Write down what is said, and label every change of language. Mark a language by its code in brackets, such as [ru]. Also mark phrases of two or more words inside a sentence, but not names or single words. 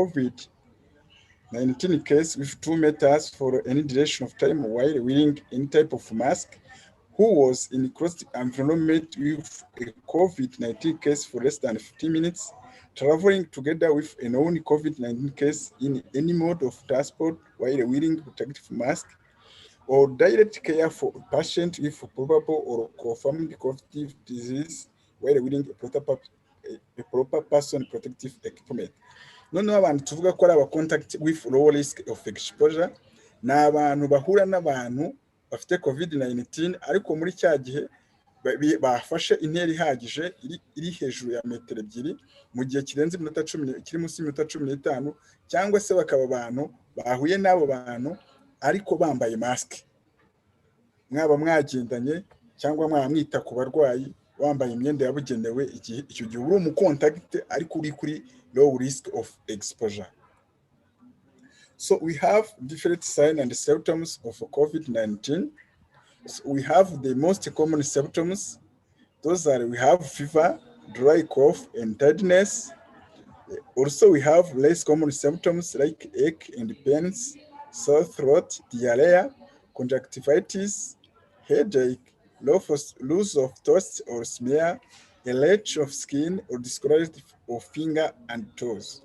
[en] COVID-19 case with 2 meters for any duration of time while wearing any type of mask, who was in close environment with a COVID-19 case for less than 15 minutes, traveling together with a known COVID-19 case in any mode of transport while wearing protective mask, or direct care for a patient with probable or confirmed COVID disease while wearing a proper person protective equipment. [rw] Noneho abantu tuvuga ko ari aba [en] contact with low risk of exposure [rw] ni abantu bahura n'abantu bafite COVID-19 ariko muri cya gihe bafashe intera ihagije iri hejuru ya metero 2 mu gihe kirenze iminota 10 kiri munsi y'iminota 15, cyangwa se bakaba abantu bahuye n'abo bantu ariko bambaye mask, mwaba mwagendanye cyangwa mwamwita ku barwayi wambaye imyenda yabugenewe, icyo gihe uri mu contact ariko uri kuri [en] low risk of exposure. So we have different signs and symptoms of COVID-19. So we have the most common symptoms. Those are, we have fever, dry cough, and tiredness. Also, we have less common symptoms like ache and pains, sore throat, diarrhea, conjunctivitis, headache, loss of taste or smell, a rash of skin or discoloration of finger and toes.